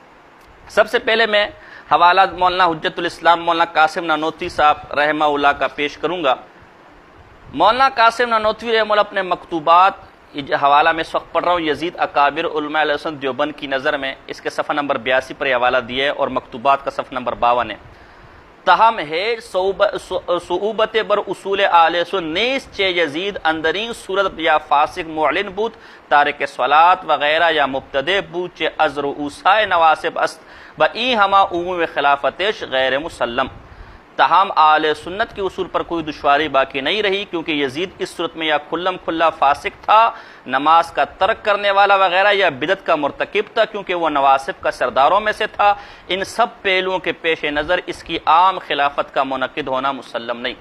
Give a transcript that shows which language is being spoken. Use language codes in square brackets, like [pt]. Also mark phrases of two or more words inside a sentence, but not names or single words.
[ur] سب سے پہلے میں حوالہ مولانا حجت الاسلام مولانا قاسم نانوتوی صاحب رحمہ اللہ کا پیش کروں گا۔ مولانا قاسم نانوتوی رحمہ اللہ اپنے مکتوبات حوالہ میں اس وقت پڑھ رہا ہوں، یزید اکابر علماء علیہ السلام دیوبند کی نظر میں، اس کے صفحہ نمبر 82 پر یہ حوالہ دیا ہے اور مکتوبات کا صفحہ نمبر 52 ہے۔ [fa] تاہم ہے صعوبت بر اصول اہل سنت نیست چہ یزید اندرین صورت یا فاسق معلن بود تارک صلات وغیرہ یا مبتدع بود چہ از رؤوسائے نواسب است و ای ہما عموم خلافتش غیر مسلم۔ [ur] تاہم اہل سنت کے اصول پر کوئی دشواری باقی نہیں رہی، کیونکہ یزید اس صورت میں یا کھلم کھلا فاسق تھا، نماز کا ترک کرنے والا وغیرہ، یا بدعت کا مرتکب تھا کیونکہ وہ نواسب کا سرداروں میں سے تھا۔ ان سب پہلوؤں کے پیش نظر اس کی عام خلافت کا منعقد ہونا مسلم نہیں۔